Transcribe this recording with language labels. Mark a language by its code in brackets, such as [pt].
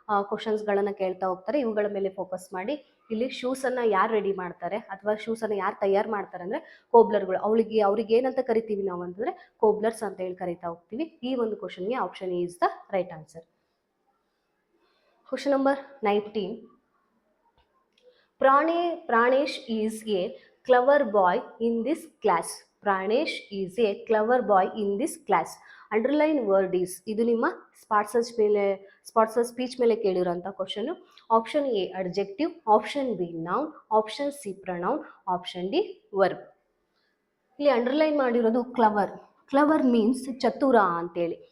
[kn] ಕ್ವಶನ್ಸ್ಗಳನ್ನು ಕೇಳ್ತಾ ಹೋಗ್ತಾರೆ. ಇವುಗಳ ಮೇಲೆ ಫೋಕಸ್ ಮಾಡಿ. ಇಲ್ಲಿ ಶೂಸನ್ನು ಯಾರು ರೆಡಿ ಮಾಡ್ತಾರೆ ಅಥವಾ ಶೂಸನ್ನು ಯಾರು ತಯಾರು ಮಾಡ್ತಾರೆ ಅಂದರೆ ಕೋಬ್ಲರ್ಗಳು. ಅವ್ರಿಗೆ ಏನಂತ ಕರಿತೀವಿ ನಾವು ಅಂತಂದರೆ ಕೋಬ್ಲರ್ಸ್ ಅಂತ ಹೇಳಿ ಕರಿತಾ ಹೋಗ್ತೀವಿ. ಈ ಒಂದು ಕ್ವಶನ್ಗೆ [en] Option A is the right answer. [kn] Question number 19. [en] Pranesh is a clever boy in this class. Pranesh is a clever boy in this class. Underline word is. [kn] ಇದು ನಿಮ್ಮ ಸ್ಪಾಟ್ಸ್ ಸ್ಪೀಚ್ ಮೇಲೆ ಕೇಳಿರೋಂಥ question. [en] Option A adjective, option B noun, option C pronoun, option D verb. [kn] ಇಲ್ಲಿ underline ಮಾಡಿರೋದು clever. [en] clever means [kn] ಚತುರ ಅಂತೇಳಿ.